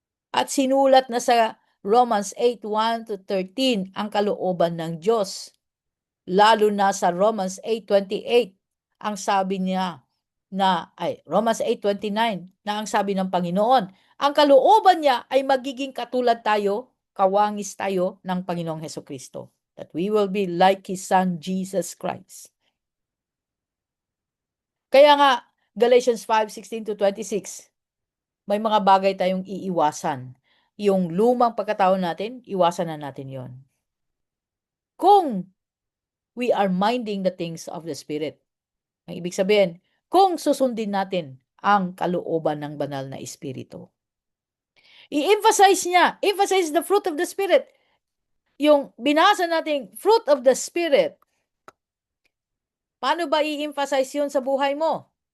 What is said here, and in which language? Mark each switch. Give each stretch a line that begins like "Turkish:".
Filipino: At sinulat na sa Romans 8:1-13 ang kalooban ng Diyos. Lalo na sa Romans 8:28, ang sabi niya Romans 8:29, na ang sabi ng Panginoon, ang kalooban niya ay magiging katulad tayo, kawangis tayo ng Panginoong Hesukristo.
English: That we will be like His Son, Jesus Christ.
Filipino: Kaya nga, Galatians 5:16-26, may mga bagay tayong iiwasan. Yung lumang pagkatao natin, iwasan na natin yon.
English: Kung we are minding the things of the Spirit.
Filipino: Ang ibig sabihin, kung susundin natin ang kalooban ng banal na Espiritu.
English: Emphasize the fruit of the Spirit.
Filipino: Yung binasa nating fruit of the Spirit, paano ba i-emphasize yun sa buhay mo?